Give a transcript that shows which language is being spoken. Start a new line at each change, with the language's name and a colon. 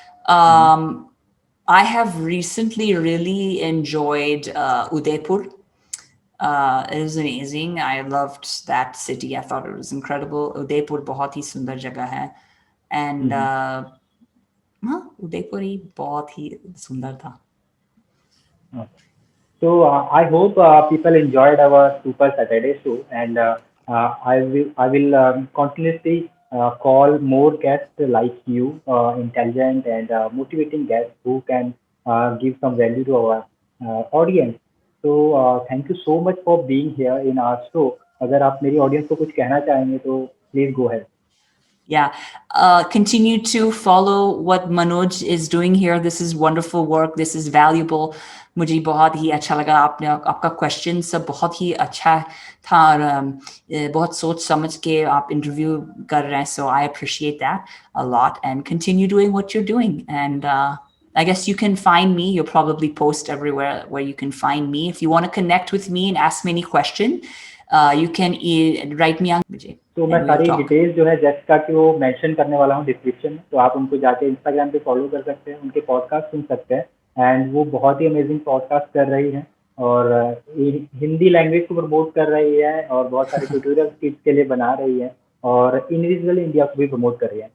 English: I have recently really enjoyed Udaipur. It was amazing. I loved that city. I thought it was incredible.
Hindi: Udaipur बहुत ही सुंदर जगह है. And हाँ, उदयपुर ही बहुत ही सुंदर था.
English: So I hope people enjoyed our Super Saturday show, and I will continuously call more guests like you, intelligent and motivating guests who can give some value to our audience. So thank you so much for being here in our show.
Hindi: अगर आप मेरी audience को कुछ कहना चाहेंगे तो
English: Please go ahead. Yeah. Continue to follow what Manoj is doing here. This is wonderful work. This is valuable.
Hindi: मुझे बहुत ही अच्छा लगा, आपका क्वेश्चन सब बहुत ही अच्छा था और बहुत सोच समझ के आप इंटरव्यू कर रहे हैं.
English: So I appreciate that a lot, and continue doing what you're doing. And I guess you can find me. You'll probably post everywhere where you can find me. If you want to connect with me and ask me any question, you can write me on Vijay.
Hindi: तो मैं सारी details जो है जेस्ट का कि वो mention करने वाला हूँ डिस्क्रिप्शन में, तो आप उनको जाके इंस्टाग्राम पे फॉलो कर सकते हैं, उनके पॉडकास्ट सुन सकते हैं। एंड वो बहुत ही अमेजिंग पॉडकास्ट कर रही हैं और हिंदी लैंग्वेज को प्रमोट कर रही है और बहुत सारे ट्यूटोरियल किड्स के लिए बना रही है और इंडिविजुअल इंडिया को भी प्रमोट कर रही है।